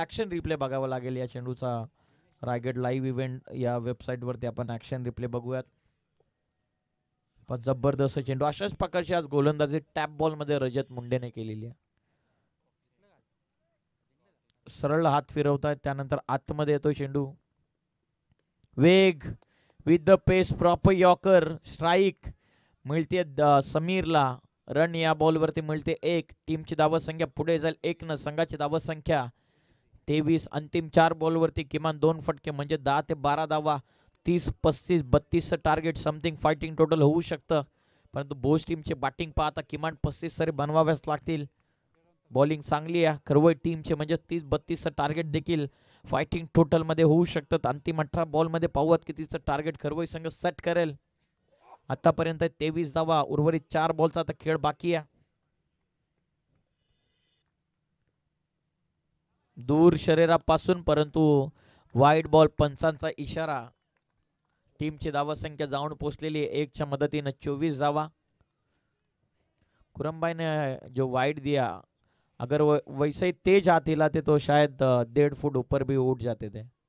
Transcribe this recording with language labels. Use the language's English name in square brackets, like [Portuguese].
[Marathi] Action replay बघावा लागेल या चेंडूचा. रायगड लाईव्ह इव्हेंट या वेबसाईट वरती आपण ऍक्शन रिप्ले बघूयात. पण जबरदस्त चेंडू. अशाच प्रकारची आज गोलंदाजी टॅप बॉल मध्ये रजत मुंडेने केलेली आहे. सरळ हात फिरवतायत त्यानंतर आतमध्ये येतोय चेंडू. [English] वेग with the pace proper yorker. [Marathi] Strike मिळते समीरला. रन या बॉलवरती मिळते 1. टीमची धावसंख्या पुढे जाईल 1 न. संघाची धावसंख्या 23. अंतिम 4 बॉलवरती किमान 2 फटके म्हणजे 10 ते 12 धावा. 30, 35, 32 [English] target something fighting total [Marathi] होऊ शकतं. परंतु बोस टीमचे बॅटिंग पाहता किमान 35 सरी बनवाव्याच लागतील. बॉलिंग चांगली आहे खरवय टीमचे म्हणजे 30-32 टार्गेट देखील फायटिंग टोटल मध्ये होऊ शकतात. अंतिम 18 बॉल मध्ये पाहूयात कितीचं टार्गेट खरवय संघ सेट करेल. आतापर्यंत 23 धावा. उर्वरित 4 बॉलचा आता खेळ बाकी आहे. दूर शरीरापासून परंतु वाईड बॉल. पंचांचा इशारा. टीमची धावसंख्या जाऊन पोहोचलेली 1 च्या मदतीने 24 धावा. [Hindi] कुरम ने जो वाइड दिया अगर वैसे ही तेज हाथ हिलाते तो शायद 1.5 फुट ऊपर भी उठ जाते थे.